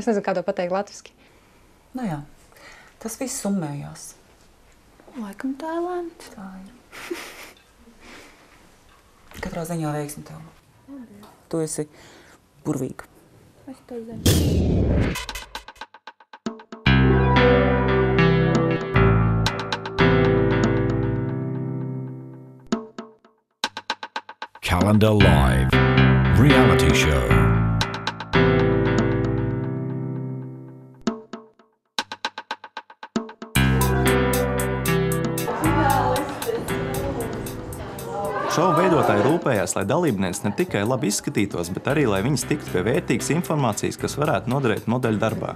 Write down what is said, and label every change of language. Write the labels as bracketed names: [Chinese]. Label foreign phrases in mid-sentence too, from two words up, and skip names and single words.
[Latvian] Es nezinu, kā to pateikt latviski. Jā, tas viss summējās. Laikam tā ir lēmts. Tā ir. Katrā ziņā veiksmi tev. Tu esi burvīga. Es to zinu. [English] Calendar Live reality show. [Latvian] Šovu veidotāji rūpējās, lai dalībnieks ne tikai labi izskatītos, bet arī, lai viņas tiktu pie vērtīgas informācijas, kas varētu noderēt modeļu darbā.